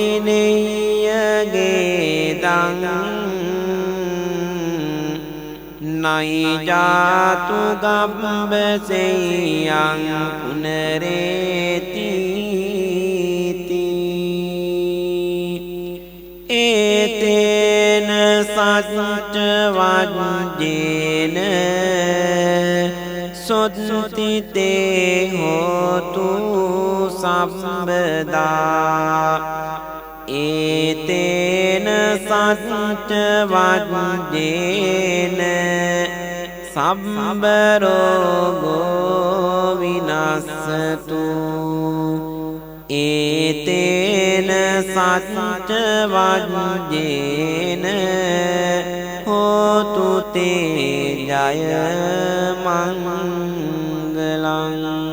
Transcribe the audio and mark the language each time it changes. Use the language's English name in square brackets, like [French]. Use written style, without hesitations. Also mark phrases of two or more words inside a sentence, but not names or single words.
[Pali] विनय्यगेदं नहि जातु गम्भसेयं पुनरेति एतेन सच्चवज्जेन सुदिते होतु सर्वदा एते සච්ච වජ්ජේන සබ්බ රෝගෝ විනස්සතු ඒතේන සච්ච වජ්ජේන හෝතු තේ ජය මංගලං.